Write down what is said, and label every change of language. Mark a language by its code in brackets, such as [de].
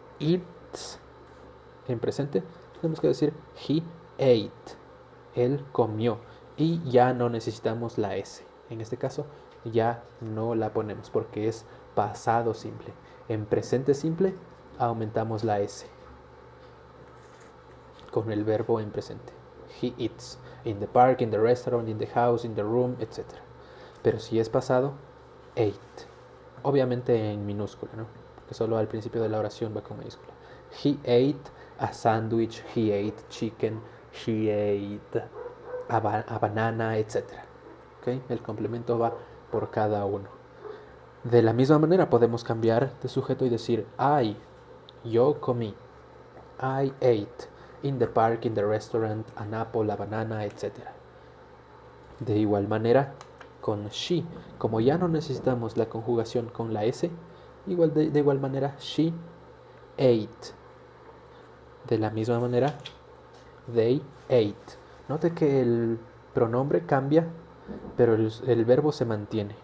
[es] eats en presente, tenemos que decir [en] he ate. [es] Él comió. Y ya no necesitamos la S. En este caso ya no la ponemos porque es pasado simple. En presente simple aumentamos la S con el verbo en presente. [en] He eats. In the park, in the restaurant, in the house, in the room, etc. [es] Pero si es pasado, ate. Obviamente en minúscula, ¿no? Porque solo al principio de la oración va con mayúscula. [en] He ate a sandwich, he ate chicken, she ate a banana, etc. ¿Okay? [es] El complemento va por cada uno. De la misma manera podemos cambiar de sujeto y decir yo comí. [en] I ate in the park, in the restaurant, an apple, a banana, etc. [es] De igual manera con she, como ya no necesitamos la conjugación con la S, de igual manera [en] she ate. [es] De la misma manera [en] they ate. [es] Note que el pronombre cambia, pero el verbo se mantiene.